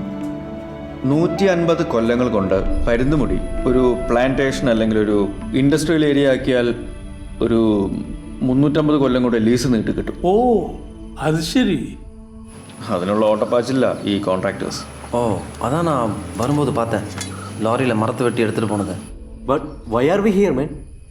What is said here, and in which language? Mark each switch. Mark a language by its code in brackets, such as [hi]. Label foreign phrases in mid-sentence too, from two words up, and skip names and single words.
[ml] 150 കൊല്ലങ്ങൾ കൊണ്ട് പരുന്തുമുടി ഒരു പ്ലാന്റേഷൻ അല്ലെങ്കിൽ ഒരു ഇൻഡസ്ട്രിയൽ ഏരിയ ആക്കിയാൽ ഒരു 350 കൊല്ലം കൂടെ ലീസ് നീട്ടി കിട്ടും. ഓ, അത് ശരി. അതിനുള്ള ഓട്ടപ്പാച്ചില്ല ഈ കോൺട്രാക്ടേഴ്സ്. [ta] ഓ, [ml] അതാണ് വരുമ്പോൾ [ta] பார்த்தேன் லாரியில் மரத்தை வெட்டி எடுத்துகிட்டு போனது. [en] But why are we here man?